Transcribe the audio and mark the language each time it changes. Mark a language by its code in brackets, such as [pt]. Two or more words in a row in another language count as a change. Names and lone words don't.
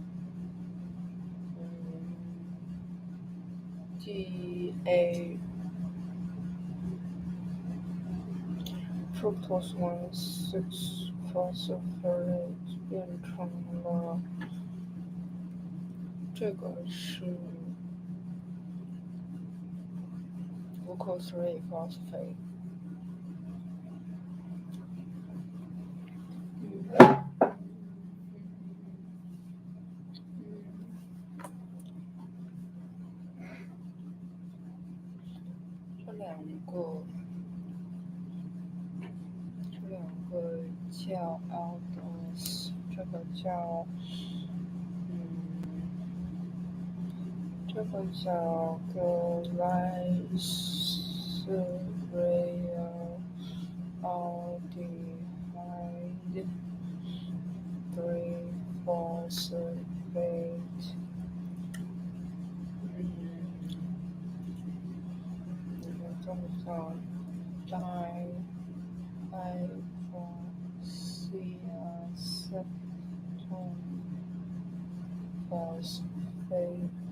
[en] DA fructose 1,6-phosphorate [zh] 变成了这个是 [en] glucose 3-phosphate。 [zh] 这两个叫 aldose， 这个叫 [en] glyceraldehyde 3-phosphate。 [zh] 这个叫 diphosphate。